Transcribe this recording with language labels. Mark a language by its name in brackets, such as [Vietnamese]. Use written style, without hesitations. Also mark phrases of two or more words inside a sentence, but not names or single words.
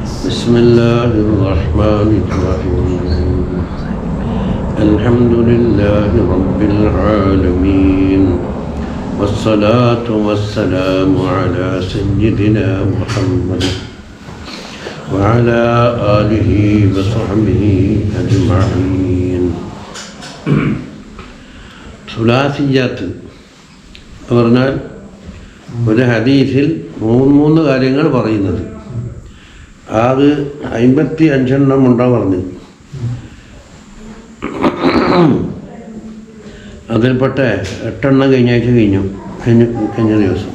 [Arabic] بسم الله الرحمن الرحيم الحمد لله رب العالمين والصلاة والسلام على سيدنا محمد وعلى آله وصحبه أجمعين. [Malayalam] സുലാസിയ്യാത്ത് എന്ന് പറഞ്ഞാൽ ഒരു ഹദീസിൽ മൂന്ന് കാര്യങ്ങൾ പറയുന്നത്. അത് 55 ഉണ്ടാവും പറഞ്ഞു. അതിൽപ്പെട്ട 8 കഴിഞ്ഞ ദിവസം.